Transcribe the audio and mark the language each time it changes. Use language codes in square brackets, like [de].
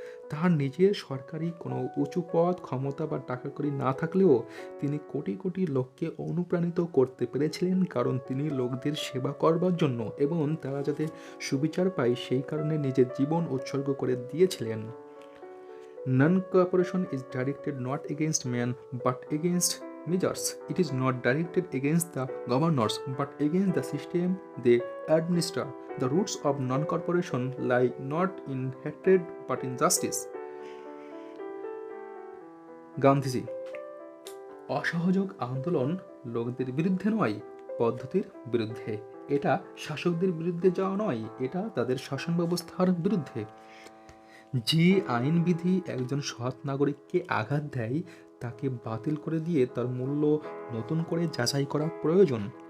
[bn] তার নিজের সরকারি কোনো উঁচু পদ, ক্ষমতা বা টাকাকড়ি না থাকলেও তিনি কোটি কোটি লোককে অনুপ্রাণিত করতে পেরেছিলেন, কারণ তিনি লোকদের সেবা করবার জন্য এবং তারা যাতে সুবিচার পায় সেই কারণে নিজের জীবন উৎসর্গ করে দিয়েছিলেন। [en] Non-cooperation is directed not against men but against measures. It is not directed against the governors but against the system they administer. The roots of non-cooperation lie not in hatred but in justice. [bn] Gandhiji: অসহযোগ আন্দোলন লোকদের বিরুদ্ধে নয়, পদ্ধতির বিরুদ্ধে। এটা শাসকদের বিরুদ্ধে যাওয়া নয়, এটা তাদের শাসন ব্যবস্থার বিরুদ্ধে। যে আইনবিধি একজন সৎ নাগরিককে আঘাত দেয়, তাকে বাতিল করে দিয়ে তার মূল্য নতুন করে যাচাই করা প্রয়োজন।